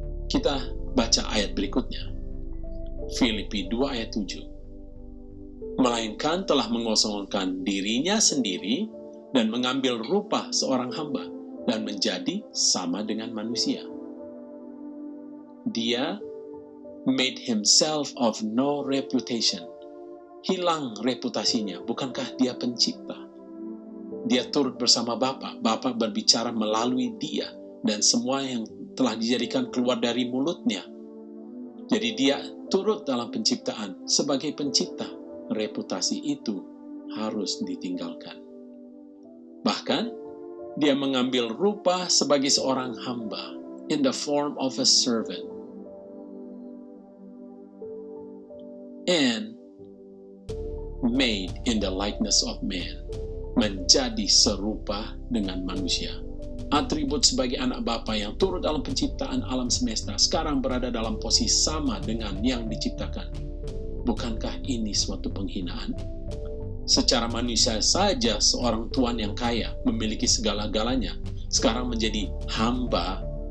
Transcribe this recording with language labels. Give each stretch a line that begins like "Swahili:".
Indonesian: Kita baca ayat berikutnya. Filipi 2 ayat 7. Melainkan telah mengosongkan dirinya sendiri dan mengambil rupa seorang hamba dan menjadi sama dengan manusia. Dia
English: made himself of no reputation.
Indonesian: Hilang reputasinya. Bukankah dia pencipta? Dia turut bersama Bapa. Bapa berbicara melalui dia. Dan semua yang telah dijadikan keluar dari mulutnya. Jadi dia turut dalam penciptaan. Sebagai pencipta, reputasi itu harus ditinggalkan. Bahkan, dia mengambil rupa sebagai seorang hamba.
English: In the form of a servant. And made in the likeness of man.
Indonesian: Menjadi serupa dengan manusia. Atribut sebagai anak Bapa yang turut dalam penciptaan alam semesta sekarang berada dalam posisi sama dengan yang diciptakan. Bukankah ini suatu penghinaan? Secara manusia saja seorang tuan yang kaya memiliki segala-galanya sekarang menjadi hamba.